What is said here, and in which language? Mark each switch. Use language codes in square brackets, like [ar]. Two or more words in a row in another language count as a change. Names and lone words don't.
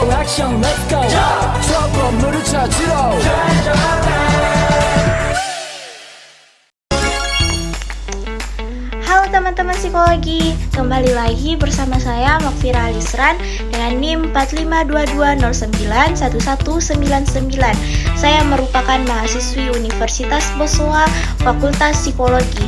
[ko] 액션 [en] let's go [ko] 저 건물을 찾으러 [id] Halo teman-teman psikologi, kembali lagi bersama saya Makfira Alisran dengan NIM 4522091199. Saya merupakan mahasiswi Universitas Boswa Fakultas Psikologi.